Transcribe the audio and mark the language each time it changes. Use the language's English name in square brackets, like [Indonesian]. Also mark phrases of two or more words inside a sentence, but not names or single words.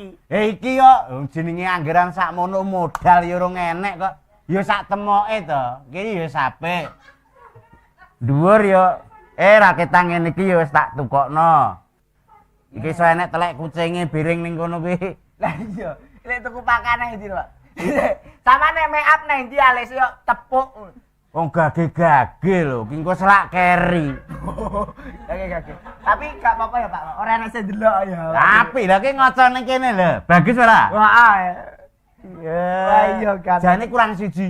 [Javanese] Iki yo jenenge anggaran sakmono modal yo ora enek kok. Yo sak temoke to. Iki yo sapik. Dhuwur yo ra ketang ngene iki yo wis tak tukokno. Iki iso enek telek kucinge biring ning kono kuwi. Lah iya, lek tuku pakan nang ndi, Pak? Samane make up nang ndi alis yo tepuk. Wong gage-gage lho, ki engko selak keri. [Indonesian] Gage. Tapi gak apa-apa ya, Pak. [Javanese] Ora enak sing delok ya. Apik lha ki ngaca ning kene lho. Bagus ora? Wah. Iya. Iya kan. Jane kurang siji.